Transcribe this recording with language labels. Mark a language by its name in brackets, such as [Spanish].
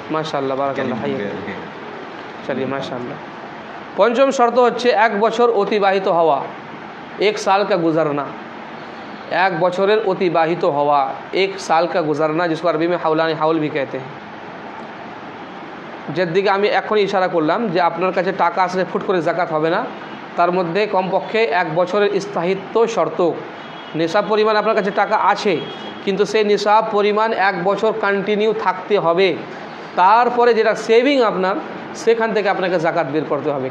[Bangla] মাশাআল্লাহ বারাকাল্লাহ হাইয়া, চলিয়ে মাশাআল্লাহ। [Hindi] पंचम शर्त [Bangla] হচ্ছে 1 বছর অতিবাহিত হওয়া, [Hindi] 1 साल का गुजरना, [Bangla] 1 বছরের অতিবাহিত হওয়া, [Hindi] 1 साल का गुजरना, जिसको अरबी में हाउलानी हाउल भी कहते हैं। [Bangla] যার দিকে আমি এখনই ইশারা করলাম যে আপনার কাছে টাকা আসলে ফুট করে জাকাত হবে না, তার মধ্যে কমপক্ষে 1 বছরের স্থায়িত্ব শর্ত। নিসাব পরিমাণ আপনার কাছে টাকা আছে, কিন্তু সেই নিসাব পরিমাণ 1 বছর কন্টিনিউ থাকতে হবে। তারপরে যেটা সেভিং আপনার, সেখান থেকে আপনাকে জাকাত বের করতে হবে।